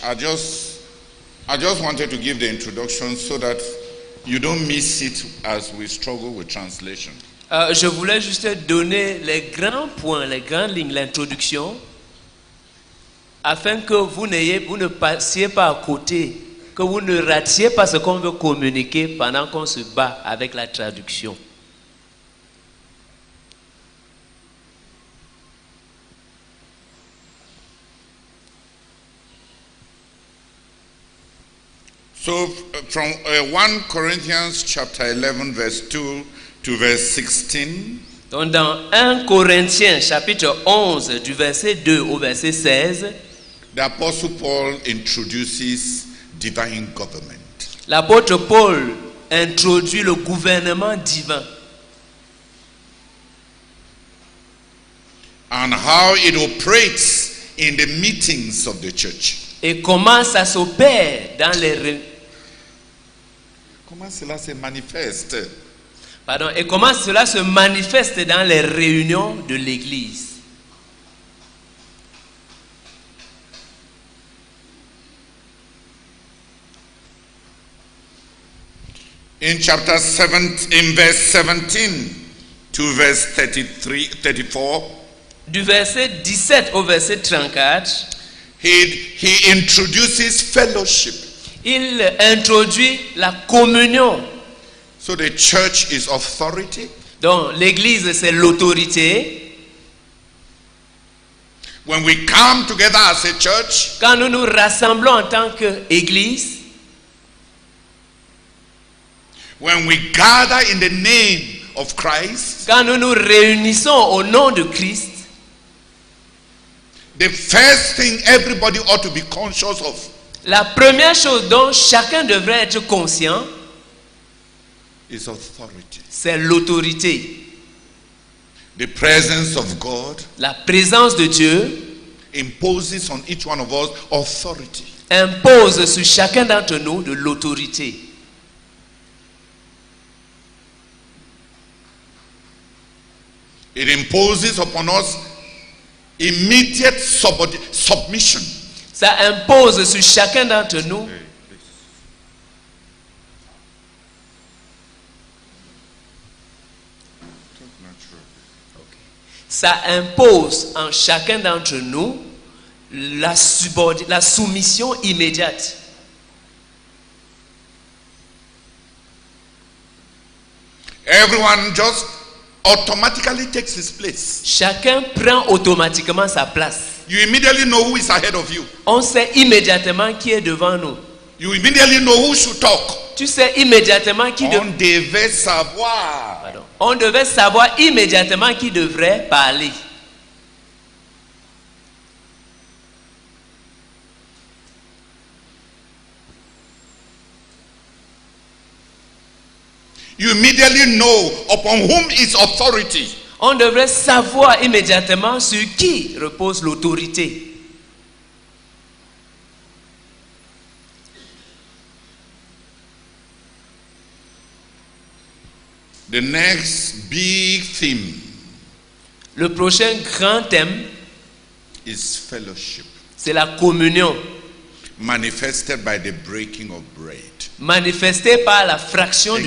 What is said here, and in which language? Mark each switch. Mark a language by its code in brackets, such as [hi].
[en] I just wanted to give the introduction so that you don't miss it as we struggle with translation. [fr] Je voulais juste donner les grands points, les grandes lignes, l'introduction, afin que vous ne passiez pas à côté, que vous ne ratiez pas ce qu'on veut communiquer pendant qu'on se bat avec la traduction. [en] So from 1 Corinthians chapter 11 verse 2 to verse 16. [fr] Donc dans 1 Corinthiens chapitre 11 du verset 2 au verset 16, [en] the Apostle Paul introduces divine government. [fr] l'apôtre Paul introduit le gouvernement divin [en] And how it operates in the meetings of the church. [fr] et comment ça s'opère dans les Comment cela se manifeste? et comment cela se manifeste dans les réunions de l'Église. [en] In chapter 7, in verse 17 to verse 34, [fr] Du verset 17 au verset 34, [en] he introduces fellowship. [fr] il introduit la communion. [en] So the church is authority. [fr] Donc l'Église c'est l'autorité. [en] When we come together as a church, [fr] Quand nous nous rassemblons en tant qu'Église, [en] when we gather in the name of Christ, [fr] quand nous nous réunissons au nom de Christ, [en] the first thing everybody ought to be conscious of [fr] la première chose dont chacun devrait être conscient, [en] is authority. [fr] c'est l'autorité. [en] The presence of God [fr] La présence de Dieu [en] imposes on each one of us authority. [fr] impose sur chacun d'entre nous de l'autorité. [en] It imposes upon us immediate submission. [fr] Ça impose sur chacun d'entre nous ça impose en chacun d'entre nous la soumission immédiate. [en] Everyone just automatically takes his place. [fr] Chacun prend automatiquement sa place. [en] You immediately know who is ahead of you. [fr] On sait immédiatement qui est devant nous. [en] You immediately know who should talk. [fr] Tu sais immédiatement qui On devait savoir. On devait savoir immédiatement qui devrait parler. [en] You immediately know upon whom is authority. [fr] On devrait savoir immédiatement sur qui repose l'autorité. [en] The next big theme [fr] Le prochain grand thème, [en] is fellowship, [fr] c'est la communion, [en] manifested by the breaking of bread. [fr] manifestée par la fraction du